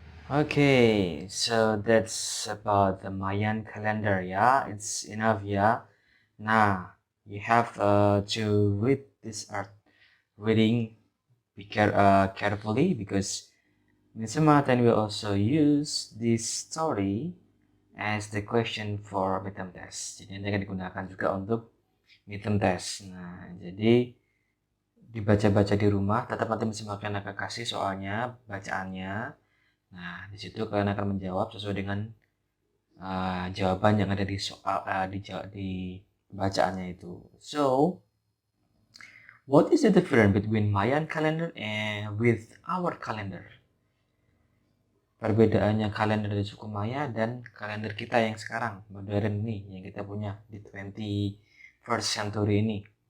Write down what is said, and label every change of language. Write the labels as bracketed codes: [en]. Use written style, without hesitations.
[en] Okay, so that's about the Mayan calendar, it's enough, Now, you have to read this art reading carefully, because In Sematen, we also use this story as the question for midterm test. [id] Jadi ini akan digunakan juga untuk midterm test. Nah, jadi dibaca-baca di rumah, tetap nanti Sematen akan kasih soalnya, bacaannya. Nah, di situ kalian akan menjawab sesuai dengan jawaban yang ada di soal di bacaannya itu. [en] So, what is the difference between Mayan calendar and with our calendar? [id] Perbedaannya kalender dari suku Maya dan kalender kita yang sekarang, modern nih, yang kita punya di [en] 21st century [id] ini.